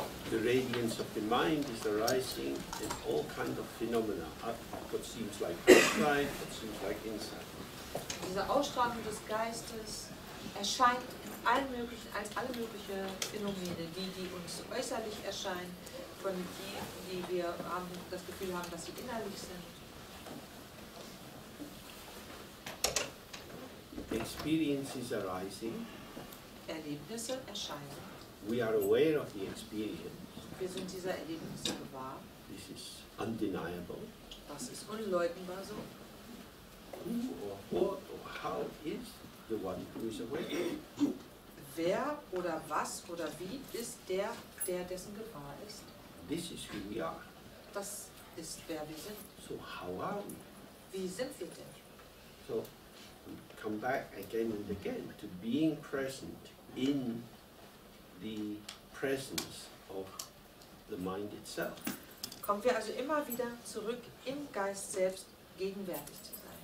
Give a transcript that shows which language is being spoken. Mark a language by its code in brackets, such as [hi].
[en] The radiance of the mind is arising in all kinds of phenomena, what seems like outside, what seems like inside. [de] Diese Ausstrahlung des Geistes erscheint in allen möglichen, als alle möglichen Phänomene, die uns äußerlich erscheinen, von die wir das Gefühl haben, dass sie innerlich sind. [en] Experiences arising. [de] Erlebnisse erscheinen. [en] We are aware of the experience. [de] Wir sind dieser Erlebnisse gewahr. [en] This is undeniable. [de] Das ist unleugnbar so. [en] Who or what or how is the one who is aware? [de] Wer oder was oder wie ist der dessen gewahr ist? [en] This is who we are. [de] Das ist, wer wir sind. [en] So how are we? [de] Wie sind wir denn? [en] So we come back again and again to being present in the presence of the mind itself. [de] Kommen wir also immer wieder zurück, im Geist selbst gegenwärtig zu sein.